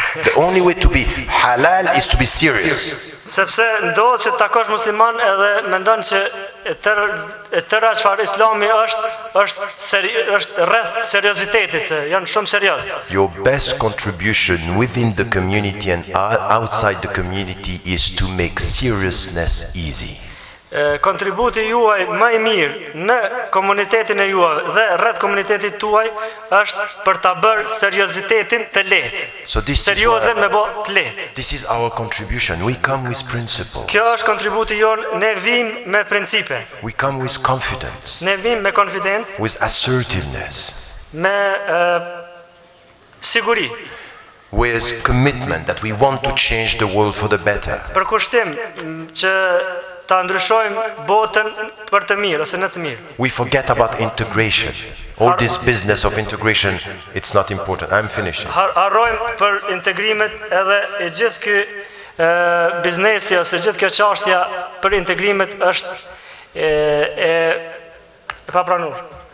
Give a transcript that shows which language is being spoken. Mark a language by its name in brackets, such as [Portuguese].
[English] The only way to be halal is to be serious. [Albanian] Sepse ndodhet që takosh musliman edhe mendon që e tëra çfarë Islami është rreth seriozitetit, se janë shumë serioz. [English] Your best contribution within the community and outside the community is to make seriousness easy. [Albanian] Kontributi juaj më i mirë në komunitetin e juaj dhe rreth komunitetit tuaj është për ta bërë seriozitetin të lehtë. [English] So [Albanian] Seriozen me bë të lehtë. [English] This is our contribution. We come with principle. [Albanian] Kjo është kontributi jon, ne vim me principe. [English] We come with confidence. [Albanian] Ne vim me konfidencë, [English] With assertiveness. [Albanian] me siguri, [English] With commitment that we want to change the world for the better. [Albanian] për kushtim që ta ndryshojmë botën për të mirë ose në të mirë. [English] We forget about integration. All this business of integration, it's not important. I'm finishing. [Albanian] Harrojmë për integrimet edhe e gjithë ky biznesi ose gjithë kjo çështja për integrimet është e papranuar.